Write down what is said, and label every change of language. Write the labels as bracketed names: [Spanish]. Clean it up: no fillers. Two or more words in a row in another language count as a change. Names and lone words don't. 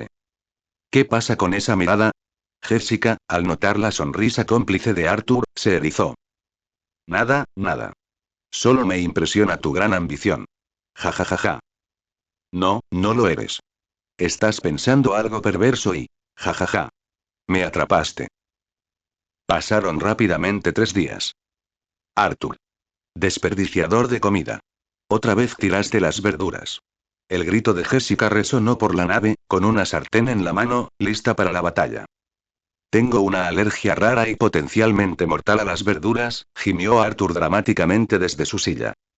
[Spanish] ¿Qué pasa con esa mirada? Jessica, al notar la sonrisa cómplice de Arthur, se erizó. Nada, nada. Solo me impresiona tu gran ambición. Ja ja ja ja. No, no lo eres. Estás pensando algo perverso y... Ja ja ja. Me atrapaste. Pasaron rápidamente 3 días. Arthur. Desperdiciador de comida. Otra vez tiraste las verduras. El grito de Jessica resonó por la nave, con una sartén en la mano, lista para la batalla. Tengo una alergia rara y potencialmente mortal a las verduras, gimió Arthur dramáticamente desde su silla.